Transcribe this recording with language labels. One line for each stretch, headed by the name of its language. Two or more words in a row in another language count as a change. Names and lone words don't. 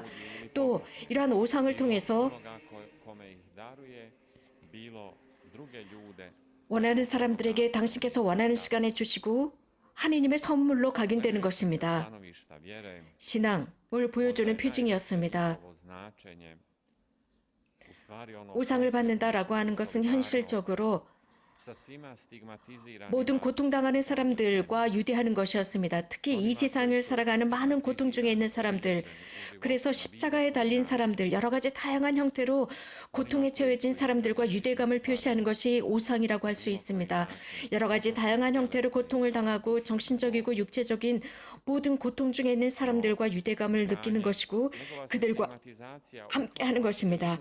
Korean: 또 이러한 오상을 통해서 원하는 사람들에게 당신께서 원하는 시간에 주시고 하느님의 선물로 각인되는 것입니다. 신앙을 보여주는 표징이었습니다. 오상을 받는다라고 하는 것은 현실적으로
Croatian: sa svima stigmatiziranim
Korean: 모든 고통당하는 사람들과 유대하는 것이었습니다. 특히 이 세상을 살아가는 많은 고통 중에 있는 사람들, 그래서 십자가에 달린 사람들, 여러 가지 다양한 형태로 고통에 처해진 사람들과 유대감을 표시하는 것이 오상이라고 할 수 있습니다. 여러 가지 다양한 형태로 고통을 당하고 정신적이고 육체적인 모든 고통 중에 있는 사람들과 유대감을 느끼는 것이고 그들과 함께하는 것입니다.